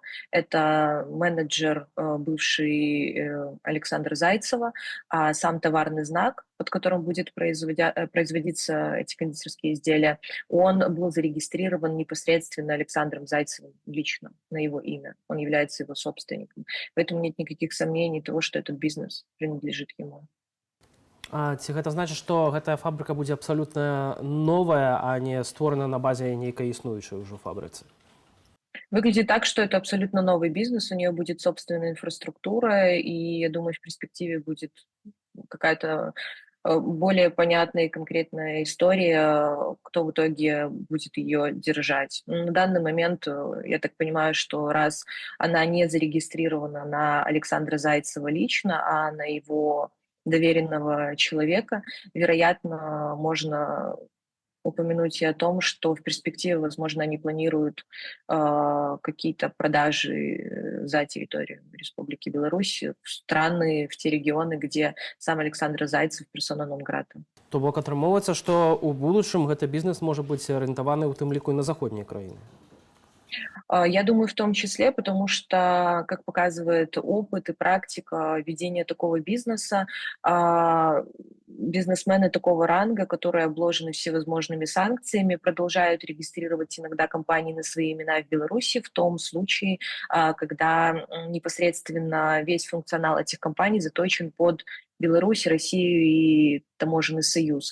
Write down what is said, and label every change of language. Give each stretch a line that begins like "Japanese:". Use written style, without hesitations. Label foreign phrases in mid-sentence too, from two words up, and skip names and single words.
Russian: Это менеджер бывший Александра Зайцева, а сам товарный знак, под которым будет производиться эти кондитерские изделия, он был зарегистрирован непосредственно Александром Зайцевым лично на его имя. Он является его собственником. Поэтому нет никаких сомнений того, что этот бизнес принадлежит ему.
Belarusian: Ці гэта значыць, што гэтая фабрыка будзе абсалютна новая, а не створана на базе нейкай існуючай ўжо фабрыцы?
Russian: Выглядит так, что это абсолютно новый бизнес, у нее будет собственная инфраструктура, и я думаю, в перспективе будет какая-то более понятная и конкретная история, кто в итоге будет ее держать. На данный момент, я так понимаю, что раз она не зарегистрирована на Александра Зайцева лично, а на его доверенного человека, вероятно, можно упомянуть и о том, что в перспективе, возможно, они планируют какие-то продажи за территорию Республики Беларусь в страны, в те регионы, где сам Александр Зайцев персона нон-грата.
Belarusian: То бок атрымоўваецца, што ў будучым гэты бізнес можа быць арыентаваны ў тым ліку і на заходнія краіны.
Russian: Я думаю, в том числе, потому что, как показывает опыт и практика ведения такого бизнеса, бизнесмены такого ранга, которые обложены всевозможными санкциями, продолжают регистрировать иногда компании на свои имена в Беларуси в том случае, когда непосредственно весь функционал этих компаний заточен под Беларусь, Россию и таможенный союз.